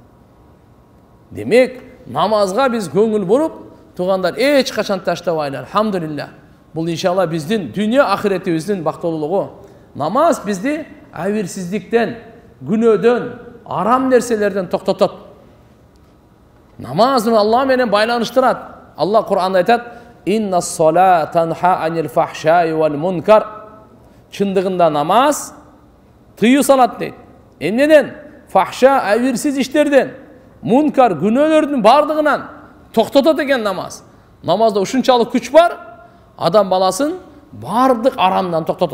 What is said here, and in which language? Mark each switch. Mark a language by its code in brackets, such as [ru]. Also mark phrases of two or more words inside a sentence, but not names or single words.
[ky] Демек, намазга биз көңүл буруп, туугандар эч качан таштабайлы. Алхамдулилла. Бул иншалла биздин дүйнө ахиретибиздин бактылуулугу. Намаз бизди абирсиздиктен, күнөөдөн, арам нерселерден токтотот. Намазды Алла менен байланыштырат. Алла Кур'анда айтат: [ar] "إن الصلاة تنهى عن الفحشاء والمنكر." [ky] Чындыгында намаз тыюу салат дейт. Эмнеден? Фахша, абирсиз иштерден, мункар, күнөөлөрдүн бардыгынан токтотот экен намаз. Намазда ушунчалык күч бар, адам баласын бардык арамдан токтотот.